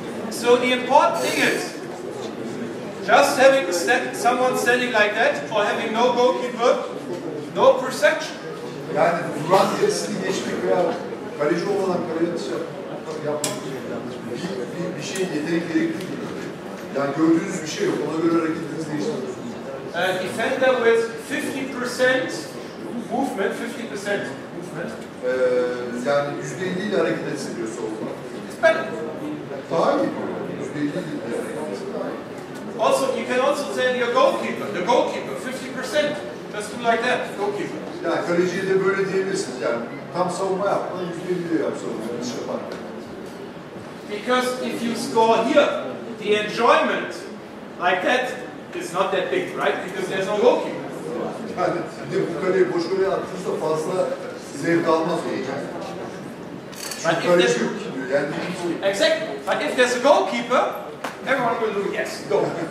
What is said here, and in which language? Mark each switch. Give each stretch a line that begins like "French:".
English: So the important thing is, just having someone standing like that, or having no goalkeeper, no perception.
Turkish: Yani duran gerisini geçmek veya kaleci olmadan kaleye yapmak bir şey yetenek gerektirir. Yani gördüğünüz bir şey yok. Ona göre hareketiniz değiştirir.
English: A defender with 50% movement, 50% movement.
Turkish: Yani %50 ile hareket etse diyor savunma.
English: It's better.
Turkish: Daha iyi. %50 ile hareket etse daha iyi.
English: Also, you can also tell your goalkeeper, the goalkeeper, 50%. Just do like that, goalkeeper.
Turkish: Yani kaleciye de böyle diyebilirsiniz. Yani tam savunma yapmadan %50 ile yap savunma. Hiç yaparken.
English: Because if you score here, the enjoyment like that is not that big, right? Because there's no goalkeeper.
Turkish: Yani bir de bu kaleyi boş kaleye attığınızda fazla zevk almaz o. Şu kaleci yok ki diyor. Yani
English: Exactly. But if there's a goalkeeper, everyone will do yes, go.